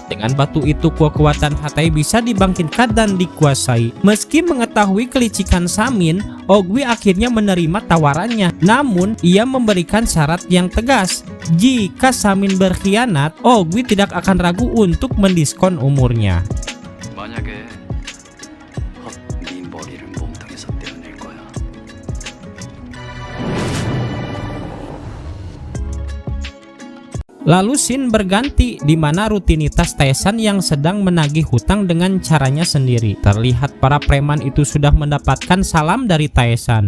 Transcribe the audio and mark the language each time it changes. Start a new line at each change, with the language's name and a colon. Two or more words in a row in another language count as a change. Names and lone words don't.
Indonesian: Dengan batu itu kekuatan Hetae bisa dibangkitkan dan dikuasai. Meski mengetahui kelicikan Samin, Ogwi akhirnya menerima tawarannya. Namun ia memberikan syarat yang tegas. Jika Samin berkhianat, Ogwi tidak akan ragu untuk mendiskon umurnya.
Korean: 만약에 네 머리를 몸통에서 떼어낼 거야.
Indonesian: Lalu scene berganti di mana rutinitas Taesan yang sedang menagih hutang dengan caranya sendiri. Terlihat para preman itu sudah mendapatkan salam dari Taesan.